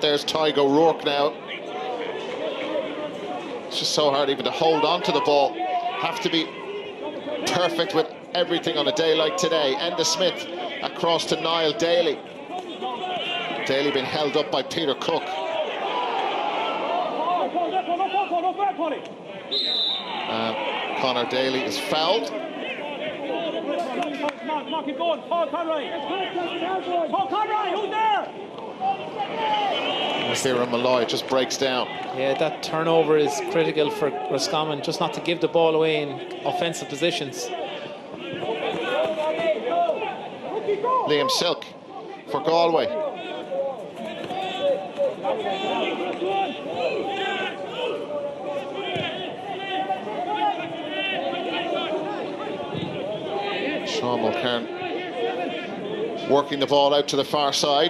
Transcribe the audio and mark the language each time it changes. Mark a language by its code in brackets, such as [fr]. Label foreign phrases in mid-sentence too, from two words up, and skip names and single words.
[en] There's Tygo O'Rourke now. It's just so hard even to hold on to the ball. Have to be perfect with everything on a day like today. Enda Smith across to Niall Daly. Daly been held up by Peter Cook. Conor Daly is fouled. Ciaran Malloy just breaks down. Yeah, that turnover is critical for Roscommon, just not to give the ball away in offensive positions. Liam Silk for Galway. Sean Mulcairn working the ball out to the far side.